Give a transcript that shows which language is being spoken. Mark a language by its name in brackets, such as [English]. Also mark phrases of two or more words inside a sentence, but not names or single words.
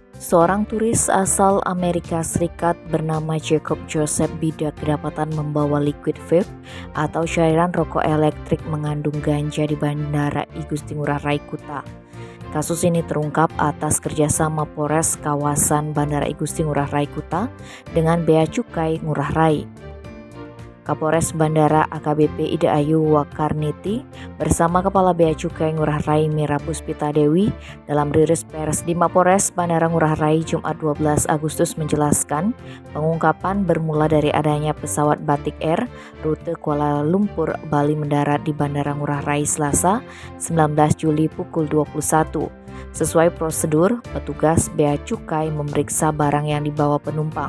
[Indonesian] Seorang turis asal Amerika Serikat bernama Jacob Joseph Bidak kedapatan membawa [English] liquid vape [Indonesian] atau cairan rokok elektrik mengandung ganja di Bandara I Gusti Ngurah Rai Kuta. Kasus ini terungkap atas kerjasama Polres kawasan Bandara I Gusti Ngurah Rai Kuta dengan Bea Cukai Ngurah Rai. Kapolres Bandara AKBP Ida Ayu Wakarniti bersama Kepala Bea Cukai Ngurah Rai Mira Puspita Dewi dalam rilis pers di Mapolres Bandara Ngurah Rai Jumat 12 Agustus menjelaskan pengungkapan bermula dari adanya pesawat Batik Air rute Kuala Lumpur Bali mendarat di Bandara Ngurah Rai Selasa 19 Juli pukul 21. Sesuai prosedur, petugas Bea Cukai memeriksa barang yang dibawa penumpang.